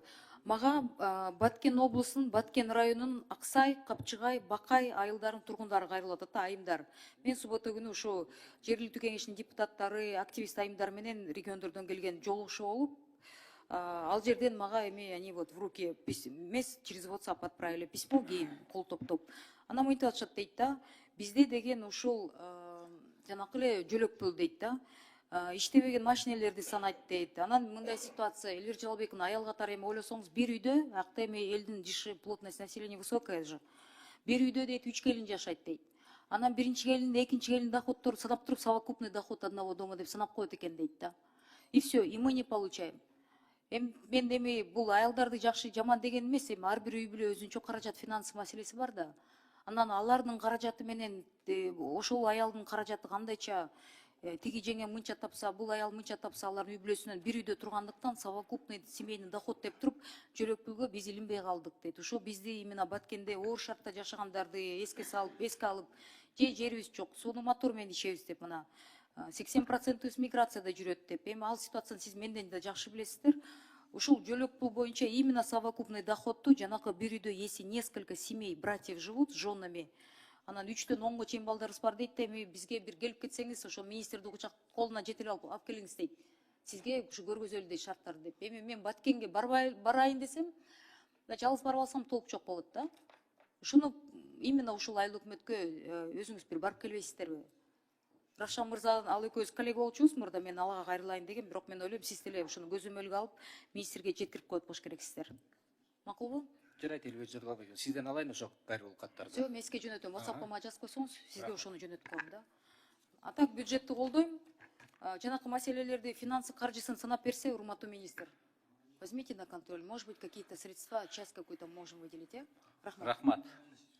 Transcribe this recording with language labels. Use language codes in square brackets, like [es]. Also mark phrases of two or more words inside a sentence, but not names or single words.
[ky] Мага Баткен облусунун, Баткен районунун Аксай, Капчыгай, Бакай айылдарынын тургундары кайрылып атат, айымдар. Мен суббота күнү ушу жергиликтүү кеңештин депутаттары, активист айымдар менен региондордон келген жолугушуу болуп, ал жерден мага эми [ru] они вот в руки [ky] эмес [ru] через WhatsApp отправили письмо, [ky] кийин кол топтоп. Анан мынтип атышат дейт да, бизде деген ушул жанакы эле жөлөкпүл дейт да. Иштебеген машинелерди санайт дейт. Анан мындай ситуация, Элбек Жалалбектин аял катары эми ойлосоңуз, бир үйдө, акта эми элдин жышы, [ru] плотность населения высокая же. [ky] Бир үйдө дейт 3 келин жашайт дейт. Анан биринчи келин, экинчи келин доходтору санап туруп, [ru] совокупный доход одного дома [ky] деп санап коет экен дейт да. [ru] И все, и мы не получаем. [ky] Мен эми бул аялдарды жакшы жаман деген эмес, эми ар бир үй бүлө өзүнчө каражат, финансы маселеси бар да. Анан алардын каражаты менен ошол аялдын каражаты кандайча тиги жеңе мынча тапса, бул аял мынча тапса, алардын үй бүлөсүнөн бир үйдө тургандыктан [ru] совокупный семейный доход [ky] деп туруп, жөлөкпүлгө биз илинбей калдык дейт. Ошо бизди именно Баткенде оор шартта жашагандарды эске алып, же жерибиз жок, суунун мотору менен ичебиз деп мына 80% миграцияда жүрөт деп. Эми ал ситуацияны сиз менден да жакшы билесиздер. Ушул жөлөкпүл боюнча именно [ru] совокупный доходту [ky] жанакы бир үйдө, [ru] если несколько семей, братьев живут с женами, [ky] анан 3-төн 10-го чейин балдарыбыз бар дейт, эми бизге бир келип кетсеңиз, ошо министрди кучак колуна жетирип алып келиңиз дейт. Сизге ушу көргөзөлү дейт шарттарды деп. Эми мен Баткенге барайын десем, жалгыз барып алсам толук жок болот да. Ушуну именно ушул айыл өкмөткө өзүңүз бир барып келбейсиздерби? Рашан мырза, ал экөөбүз коллега болчубуз мурда, мен алага кайрылайын деген, бирок мен ойлойм, сиз деле ушуну көзөмөлгө алып, министрге жеткирип коет болуш керексиздер. Макулбу? Жарайт, Элбек Жыргалбек, сизден алайын ошо кайрылуу каттарды. Жок, мен сизге жөнөтөм, WhatsAppка мага жазып койсоңуз, сизге ошону жөнөтүп коем да. [ru] А так [ky] бюджетти колдойм. Жанакы маселелерди, финансы каржысын санап берсе, урматтуу министр, [ru] возьмите на контроль, может быть, какие-то средства, часть какую-то можем выделить, [ky] Рахмат. Рахмат.